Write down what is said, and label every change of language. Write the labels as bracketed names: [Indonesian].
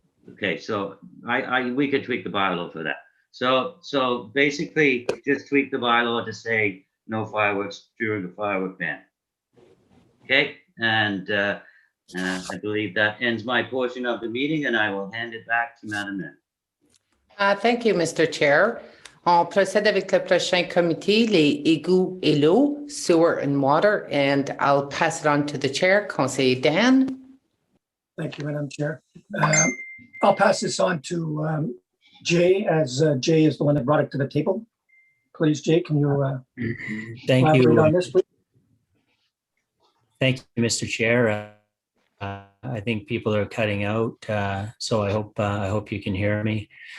[English] Okay, so we could tweak the bylaw for that. So basically, just tweak the bylaw to say no fireworks during the firework ban. Okay, and I believe that ends my portion of the meeting, and I will hand it back to Madam Mayor. Thank you, Mr. Chair. [French] On procède avec le prochain comité, les égouts et l'eau, [English] sewer and water, and I'll pass it on to the chair, Conseiller Dan. Thank you, Madam Chair. I'll pass this on to Jay, as Jay is the one that brought it to the table. Please, Jay, can you Thank elaborate you. on this, please? Thank you, Mr. Chair. I think people are cutting out, so I hope you can hear me.